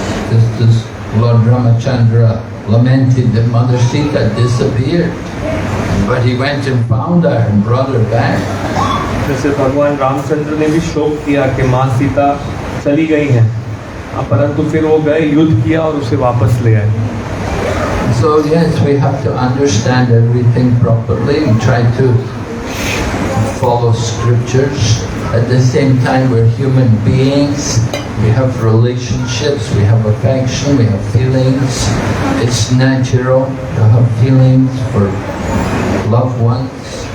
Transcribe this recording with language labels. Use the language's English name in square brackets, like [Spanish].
[English] Just as Lord Ramachandra lamented that Mother Sita disappeared, but he went and found her and brought her back. [Hindi] जैसे भगवान रामचंद्र ने भी शोक किया कि माँ सीता चली गई हैं, परंतु फिर वो गए, युद्ध किया और उसे वापस ले आए। [English] So yes, we have to understand everything properly and try to follow scriptures. At the same time, we're human beings. We have relationships, we have affection, we have feelings. It's natural to have feelings for loved ones.